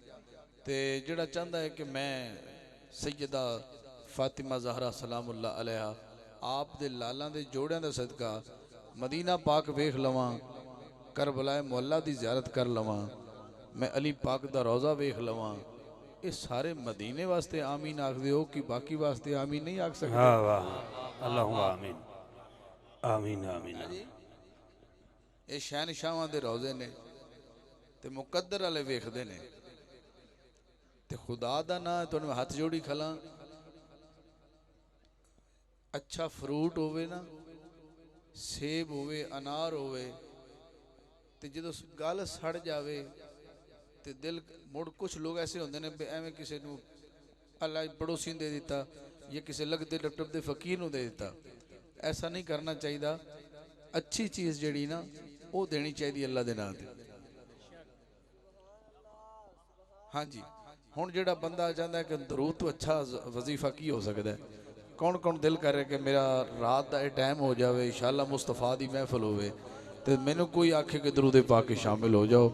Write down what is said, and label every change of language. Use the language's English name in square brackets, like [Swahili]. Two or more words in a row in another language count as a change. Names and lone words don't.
[Punjabi] تو جہڑا چاہتا ہے کہ میں سیدہ فاطمہ زہرا [Arabic] سلام الله عليها [Punjabi] آپ دے لالاں دے جوڑیاں دا صدقہ مدینہ پاک ویکھ لواں، کربلائے معلیٰ دی زیارت کر لواں، میں علی پاک دا روضہ ویکھ لواں، یہ سارے مدینے واسطے آمین آکھدے ہو کہ باقی واسطے آمین نہیں آکھ سکتے? ہاں واہ [Arabic] اللهم آمين آمين آمين آمين. [Punjabi] یہ شہنشاہاں دے روضے نے تے مقدر والے ویکھدے نے. تے خدا دا نا تہانوں ہتھ جوڑی کھلا، اچھا فروٹ ہووے نا، سیب ہووے انار ہووے، تے جدوں گل سڑ جاوے تے دل مڑ کچھ لوگ ایسے ہوندے نے ایویں کسی نوں اللہ پڑوسی دے دتا یا کسی لگتے ڈٹپدے فقیر نوں دے دتا. ایسا نہیں کرنا چاہیے. اچھی چیز جڑی نا وہ دینی چاہیے اللہ دے نام تے. ہاں جی، ہن جہڑا بندہ چاہتا ہے کہ درود توں اچھا وظیفہ کی ہو سکتا ہے، کون کون دل کرے کہ میرا رات کا ٹائم ہو جائے انشاءاللہ مصطفیٰ دی محفل ہووے تو مینوں کوئی آکھے کہ درود پاک کے شامل ہو جاؤ.